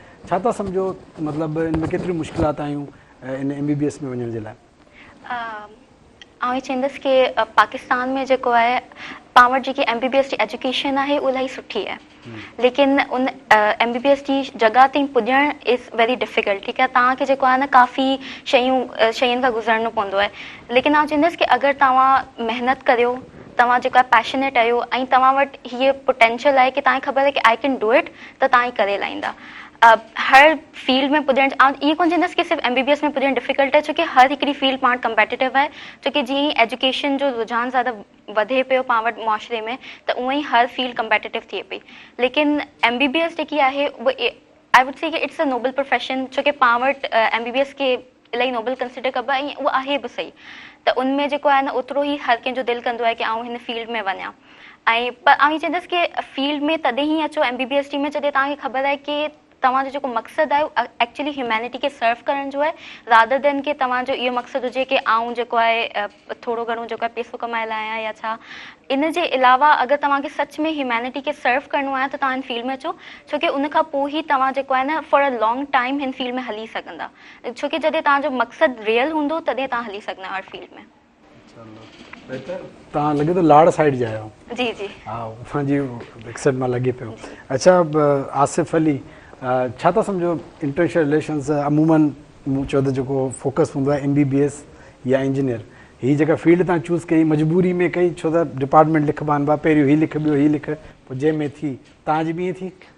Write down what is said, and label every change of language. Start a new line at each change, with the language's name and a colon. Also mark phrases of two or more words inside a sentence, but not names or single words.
Sindhi: छा था सम्झो मतिलबु इन में केतिरी मुश्किलात आयूं इन MBBS में वञण जे लाइ? आउं हीअ चवंदसि की पाकिस्तान में जेको आहे पावर जेकी MBBS जी एजुकेशन आहे उहा इलाही सुठी आहे, लेकिन उन MBBS जी जॻह ताईं पुॼणु
English: is very difficult.
Sindhi: ठीकु आहे, तव्हांखे जेको आहे न काफ़ी शयुनि खां गुज़रणो पवंदो आहे, लेकिन आउं चवंदसि की अगरि तव्हां महिनत करियो, तव्हां जेको आहे पैशनेट आहियो ऐं तव्हां वटि हीअ पोटेंशियल आहे की तव्हांखे ख़बर आहे की
English: I can do it,
Sindhi: त तव्हां ई करे लाहींदा। हर फील्ड में पुॼणु, इहो कोन चवंदसि की सिर्फ़ु MBBS में पुॼणु डिफ़िकल्ट आहे, छोकी हर हिकिड़ी फील्ड पाण कम्पेटिटिव आहे, छोकी जीअं ई एजुकेशन जो रुझान ज़्यादा वधे पियो पाण वटि मुआशरे में, त उअं ई हर फील्ड कम्पेटिटिव थिए पई। लेकिन MBBS जेकी आहे उहा
English: I would say that it's a noble profession,
Sindhi: छोकी पाण वटि MBBS खे इलाही
English: noble consider
Sindhi: कबो आहे, ऐं उहा आहे बि सही। त उनमें जेको आहे न ओतिरो ई हर कंहिंजो दिलि कंदो आहे की आउं हिन फील्ड में वञा। ऐं पर आउं हीअ चवंदसि की फील्ड में तॾहिं ई अचो MBBS टीम में जॾहिं तव्हांखे ख़बर आहे की तव्हांजो जेको मक़सदु आहे
English: actually humanity
Sindhi: खे सर्व करण जो आहे,
English: rather than
Sindhi: की तव्हांजो इहो मक़सदु हुजे की आउं जेको आहे थोरो घणो जेको आहे पैसो कमाए लाहियां या छा। इन जे अलावा अगरि तव्हांखे सच में ह्यूमैनिटी खे सर्व करिणो आहे त तव्हां हिन फील्ड में अचो, छोकी उन खां पोइ ई तव्हां जेको आहे न
English: for a long time
Sindhi: हिन फील्ड में हली सघंदा, छोकी जॾहिं तव्हांजो मक़सदु रियल हूंदो तॾहिं तव्हां हली सघंदा हर फील्ड में। तव्हां लॻे थो लाड़ साइड जा आहियो? जी जी हा, असांजी एक्सेंट मां लॻे पियो। अच्छा, आसिफ़ अली, छा था सम्झो
English: international relations
Sindhi: अमूमन मूं चयो त जेको फोकस हूंदो आहे MBBS या इंजीनियर, हीअ जेका फील्ड तव्हां चूज़ कई मजबूरी में कई, छो त डिपार्टमेंट लिखबा आहिनि, पहिरियों हीअ लिख ॿियो हीअ लिख, पोइ जंहिंमें थी तव्हांजी बि ईअं थी?